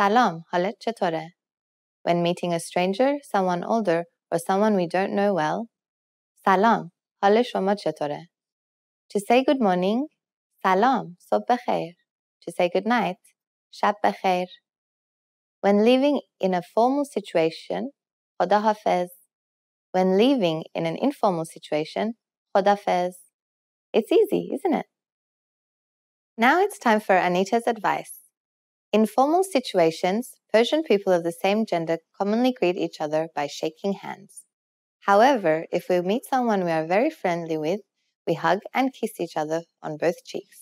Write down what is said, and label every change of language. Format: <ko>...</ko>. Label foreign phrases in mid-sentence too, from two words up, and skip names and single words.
<fa>سلام، حالت چطوره?</fa> <en>When meeting a stranger, someone older, or someone we don't know well,</en> <fa>سلام، حال شما چطوره?</fa> <en>To say good morning,</en> <fa>سلام، صبح بخیر.</fa> <en>To say good night,</en> <fa>شب بخیر.</fa> <en>When living in a formal situation,</en> <fa>خدا حافظ.</fa> <en>When living in an informal situation,</en> <fa>خدا حافظ.</fa> <en>It's easy, isn't it? Now it's time for Anita's advice. In formal situations, Persian people of the same gender commonly greet each other by shaking hands. However, if we meet someone we are very friendly with, we hug and kiss each other on both cheeks.</en>